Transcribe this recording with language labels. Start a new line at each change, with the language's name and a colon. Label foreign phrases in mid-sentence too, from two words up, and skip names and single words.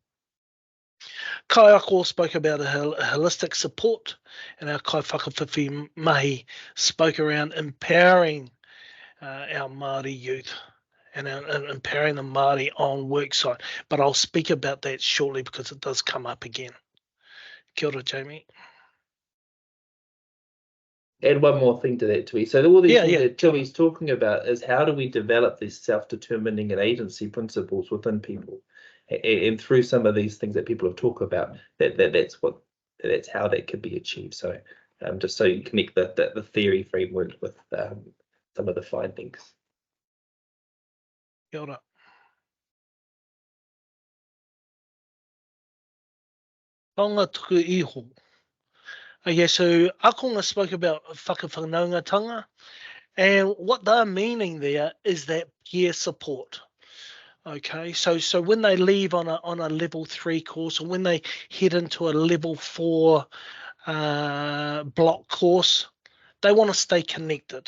English: Kaiako spoke about a holistic support, and our
Māori: Kai Whakawhiwhi Mahi
English: spoke around empowering our Māori youth and empowering the Māori on worksite. But I'll speak about that shortly because it does come up again.
Māori: Kia ora, Jamie.
English: Add one more thing to that, Tui. So all these things that Tui's talking about is how do we develop these self-determining and agency principles within people, and through some of these things that people have talked about, that's how that could be achieved. So just so you connect the theory framework with some of the findings.
Māori: Kia ora. Tonga tuku iho.
English: Okay, so akonga spoke about whakawhanaungatanga, and what they're meaning there is that peer support. Okay, so when they leave on a level 3 course, or when they head into a level 4 block course, they want to stay connected.